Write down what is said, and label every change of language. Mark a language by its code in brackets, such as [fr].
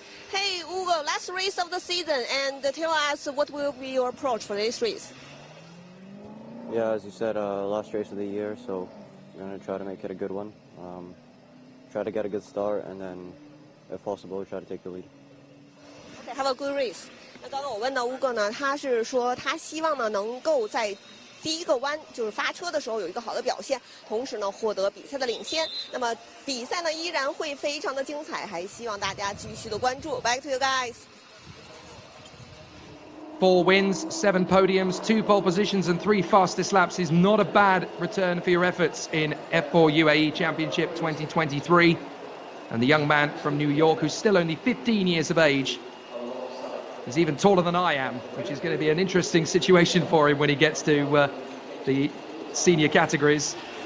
[en] Hey Ugo, last race of the season, and tell us what will be your approach for this race. Yeah, as you said, last race of the year, so we're going to try to make it a good one. Try to get a good start, and then, if possible, try to take the lead. Okay, have a good race. [zh] 那刚刚我问到Ugo呢，他是说他希望呢能够在第一个弯就是发车的时候有一个好的表现，同时呢获得比赛的领先。那么比赛呢依然会非常的精彩，还希望大家继续的关注。 Back to you guys. [en] 4 wins, 7 podiums, 2 pole positions and 3 fastest laps is not a bad return for your efforts in F4 UAE Championship 2023. And the young man from New York, who's still only 15 years of age, is even taller than I am, which is going to be an interesting situation for him when he gets to the senior categories.